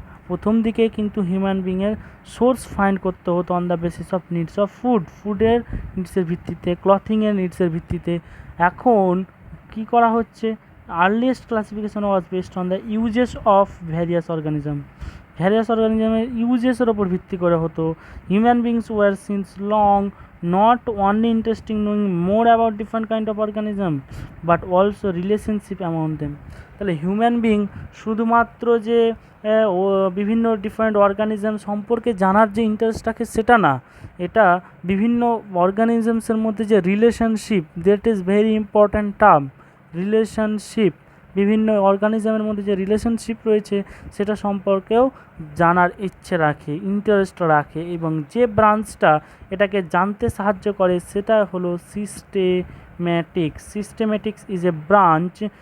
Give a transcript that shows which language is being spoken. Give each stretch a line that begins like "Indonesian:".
Bangla: প্রথম দিকে কিন্তু হিউম্যান বিংয়ের সোর্স ফাইন্ড করতে হতো
English: on the basis of needs
Bangla: of ফুডের নিডসের ভিত্তিতে, ক্লথিংয়ের নিডসের ভিত্তিতে। এখন কি করা হচ্ছে,
English: earliest classification was based on the uses of various অর্গানিজমের
Bangla: ইউজেসের ওপর ভিত্তি করে হতো।
English: Human beings were since long not only interested in knowing more about different kind of organism but also relationship among them।
Bangla: তাহলে হিউম্যান বিং শুধুমাত্র যে বিভিন্ন different organism সম্পর্কে জানার যে ইন্টারেস্ট রাখে সেটা না, এটা বিভিন্ন অর্গানিজমসের মধ্যে যে relationship,
English: that is very important term,
Bangla: relationship, বিভিন্ন অর্গানিজমের মধ্যে যে রিলেশনশিপ রয়েছে সেটা সম্পর্কেও জানার ইচ্ছে রাখে, ইন্টারেস্ট রাখে, এবং যে ব্রাঞ্চটা এটাকে জানতে সাহায্য করে সেটা হলো সিস্টেমেটিক্স ইজ এ ব্রাঞ্চ,